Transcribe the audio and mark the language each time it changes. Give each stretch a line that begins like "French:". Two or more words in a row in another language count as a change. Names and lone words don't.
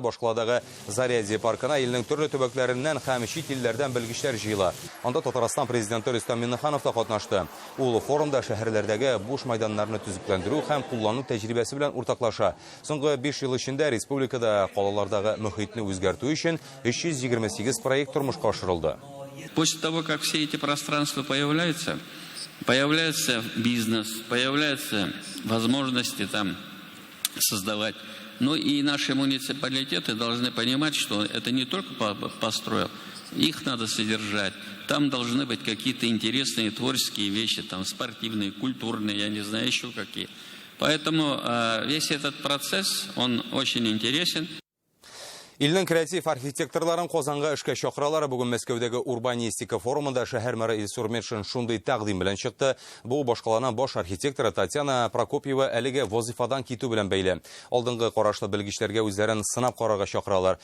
Tatar: Башкаладагы Зарядье паркына илнең төрле төбәкләреннән һәм чит илләрдән белгечләр җыела. Анда Татарстан президенты Рөстәм Миңнеханов та катнашты. Ул форумда шәһәрләрдәге буш майданнарны төзекләндерү һәм куллану тәҗрибәсе белән уртаклаша. Соңгы 5 ел эчендә республикада калалардагы мөхитне үзгәртү өчен 328 проект тормышка ашырылды.
Russian: После того, как все эти пространства появляются бизнес, появляются возможности там создавать. Ну и наши муниципалитеты должны понимать, что это не только построил, их надо содержать. Там должны быть какие-то интересные творческие вещи, там спортивные, культурные, я не знаю, еще какие. Поэтому весь этот процесс, он очень интересен.
Tatar: Илнең креатив архитекторларын Казанга эшкә чакыралар. Бүген Мәскәүдәге урбанистика форумында шәһәр мэры Илсур Метшин шундый тәкъдим белән чыкты. Бу башкалана баш архитектора Татьяна Прокопьева әлегә вазифадан китү белән бәйле. Алдынгы карашлы белгечләргә үзләрен сынап карарга чакыралар.